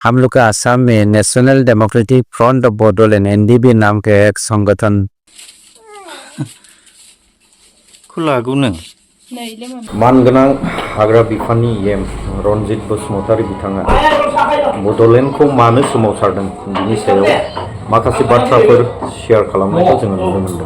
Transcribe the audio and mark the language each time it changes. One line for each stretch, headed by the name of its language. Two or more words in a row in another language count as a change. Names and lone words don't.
Hindi: हम लोग का आसाम में नेशनल डेमोक्रेटिक फ्रंट ऑफ बोडोलैंड एनडीबी नाम के एक संगठन
Bodo: खुलागौ नों मानगोनां हाग्रा बिफाननि एम रनजित बसुमतारी बिथाङा बड'लेण्डखौ मानो सोमावसारदों बिनि सायाव माखासे बाथ्राफोर शेयार खालामनायखौ जोङो नुनो मोनदों।